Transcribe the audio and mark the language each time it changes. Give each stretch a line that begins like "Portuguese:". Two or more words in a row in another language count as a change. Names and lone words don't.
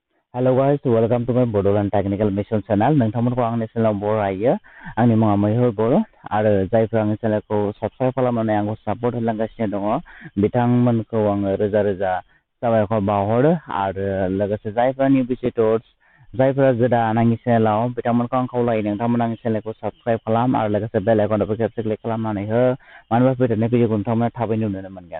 English: Hello guys, welcome to my Bodoland Technical Mission channel.
Bodo: नोंथांमोनखौ आंनि चेनेलाव बरायो। आंनि मुङा मैहुर बर' आरो जायफोर आंनि चेनेलखौ साबस्क्राइब खालामनानै आंखौ सापर्ट होलांगासिनो दङ बिथांमोनखौ आङो रोजा रोजा साबायखर बावहरो आरो लोगोसे जायफोरा
English: new visitors
Bodo: जायफोरा गोदान आंनि चेनेलाव बिथांमोनखौ आं खावलायो नोंथांमोना आंनि चेनेलखौ साबस्क्राइब खालाम आरो लोगोसे
English: bell icon
Bodo: खेबसे क्लिक खालामनानै हो मानो होनबा फैदेरनाय भिडिअखौ नोंथांमोना थाबैनो नुनो मोनगोन।